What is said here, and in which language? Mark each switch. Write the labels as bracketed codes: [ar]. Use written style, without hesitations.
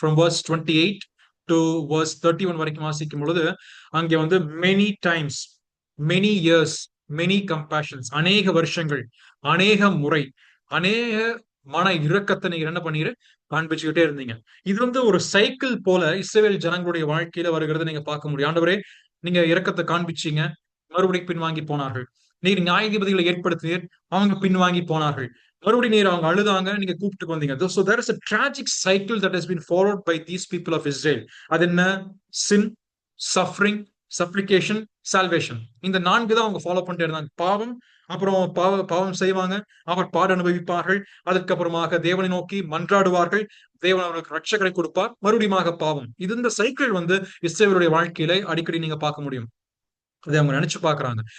[en] from verse 28 to verse 31 [ta] வரைக்கும் வாசிக்கும் பொழுது, அங்கே வந்து [en] many times, many years, many compassions, [ta] அநேக வருஷங்கள், அநேக முறை, அநேக மன இரக்கத்தை நீங்க என்ன பண்ணீரு காண்பிச்சுக்கிட்டே இருந்தீங்க. இது வந்து ஒரு சைக்கிள் போல இஸ்ரவேல் ஜனங்களுடைய வாழ்க்கையில வருகிறது நீங்க பார்க்க முடியும். ஆண்டவரே, நீங்க இரக்கத்தை காண்பிச்சீங்க, மறுபடியும் பின்வாங்கி போனார்கள். நீர் நியாயாதிபதிகளை ஏற்படுத்தினீர், அவங்க பின்வாங்கி போனார்கள். மறுபடியும் நீர் அவங்க அழுதாங்க, நீங்க கூப்பிட்டு வந்தீங்க. [en] So there is a tragic cycle that has been followed by these people of Israel. [ta] அது என்ன? [en] sin, suffering, supplication, salvation. [ta] இந்த 4 தான் அவங்க ஃபாலோ பண்ணிட்டு இருந்தாங்க. பாவம், அப்புறம் பாவம் செய்வாங்க, அவர் பாட அனுபவிப்பார்கள், அதுக்கப்புறமாக தேவனை நோக்கி மன்றாடுவார்கள், தேவன் அவர்களுக்கு ரட்சகரை கொடுப்பார், மறுபடியும் பாவம். இது இந்த சைக்கிள் வந்து இஸ்ரவேலுடைய வாழ்க்கையில அடிக்கடி நீங்க பார்க்க முடியும். அதை அவங்க நினைச்சு பாக்குறாங்க.